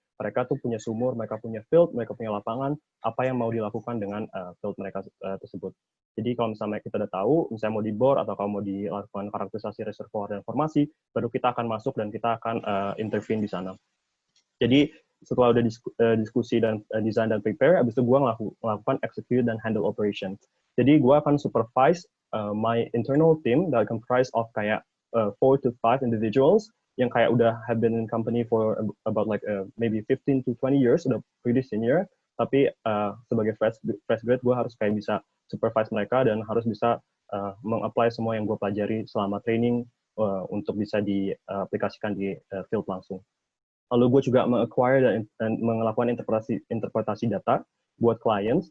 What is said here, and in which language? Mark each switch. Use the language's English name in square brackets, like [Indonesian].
[Indonesian] Mereka tuh punya sumur, mereka punya field, mereka punya lapangan. Apa yang mau dilakukan dengan field mereka tersebut. Jadi kalau misalnya kita udah tahu, misalnya mau dibor atau kalau mau dilakukan karakterisasi reservoir dan formasi, baru kita akan masuk dan kita akan intervene di sana. Jadi setelah udah diskusi dan design dan prepare, habis itu gue melakukan execute dan [English] handle operations. [Indonesian] Jadi gue akan [English] supervise my internal team that comprised of kayak 4 to 5 individuals [Indonesian] yang kayak udah [English] have been in company for about like maybe 15 to 20 years, udah pretty senior. [Indonesian] Tapi sebagai fresh grad, gue harus kayak bisa supervise mereka dan harus bisa meng-apply semua yang gue pelajari selama training untuk bisa diaplikasikan di field langsung. Lalu gue juga meng-acquire dan melakukan interpretasi data buat clients.